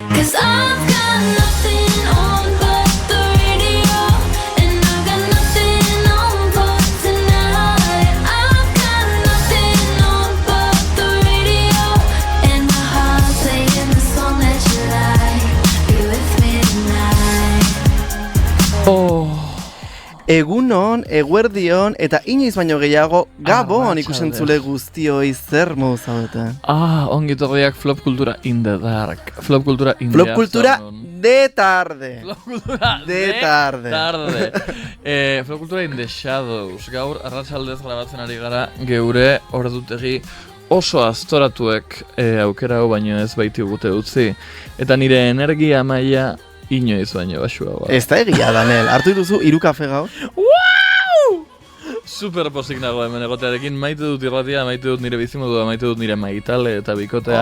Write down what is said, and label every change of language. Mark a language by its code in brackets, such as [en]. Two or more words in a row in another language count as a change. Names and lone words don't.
[en] 'Cause I've got nothing on but the radio, and I've got nothing on but tonight. I've got nothing on but the radio, and my heart playing the song that you like. Be with me tonight. [eu] Egunon, eguerdion, eta inoiz baino gehiago, Gabon ikusentzule guztioi zer moduz zaudeten. Ongi torriak Flop Kultura [en] in the dark. [eu] Flop Kultura in [en] Flop the Kultura afternoon. [es] de tarde. Flop Kultura de tarde. [en] Flop Kultura in the shadows. [eu] Gaur arratsaldez grabatzen ari gara geure ordutegi oso aztoratuek aukera hau baino ez baiti gute utzi. Eta nire energia maila inoiz baino baxuagoa. Ez da egia, Daniel. Hartu dituzu 3 kafe gaur? [en] Wow! [eu] Super pozik nago hemen egotearekin, maite dut irratia, maite dut nire bizimodua, maite dut nire maitale eta bikotea.